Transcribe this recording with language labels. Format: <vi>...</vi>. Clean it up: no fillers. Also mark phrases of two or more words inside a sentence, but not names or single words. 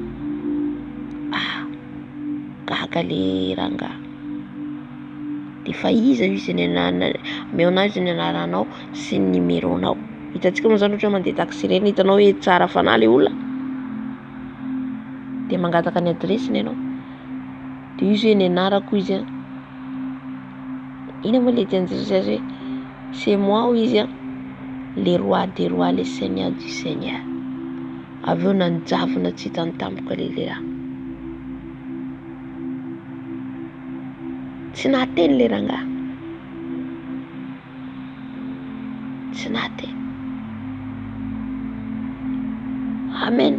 <mg>Gaga le rangahy dia fa iza izy meonao izy ny anaranao sy ny numéronao. Hitantsika moa zany ohatra mandeha taxi ireny hitanao hoe tsara fanahy le olona dia mangataka ny adresiny ianao dia izy hoe ny anarako izy ina moa le tian'izy azy hoe</mg> <fr>c'est moi</fr> <mg>izy</mg> <fr>le roi des rois le seigneur du seigneur.</fr> <mg>Avy eo nanjavona tsy hitany tampoka le raha tsy nahateny le rangahy tsy nahateny. Amen.</mg>